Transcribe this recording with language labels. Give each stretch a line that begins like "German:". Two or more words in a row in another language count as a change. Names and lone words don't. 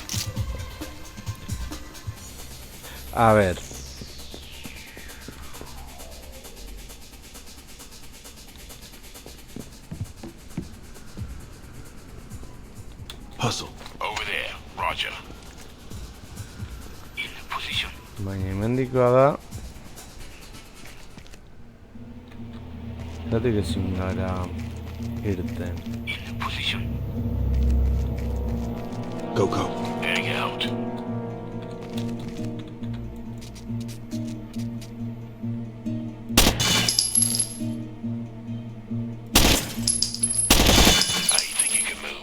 Spanish: A ver.
English: Hustle. Over there. Roger. In position.
Basque: Baina hemendikoa da. Zatik ezin gara irten.
English: In position. Go, go. Heading out. I think you can move.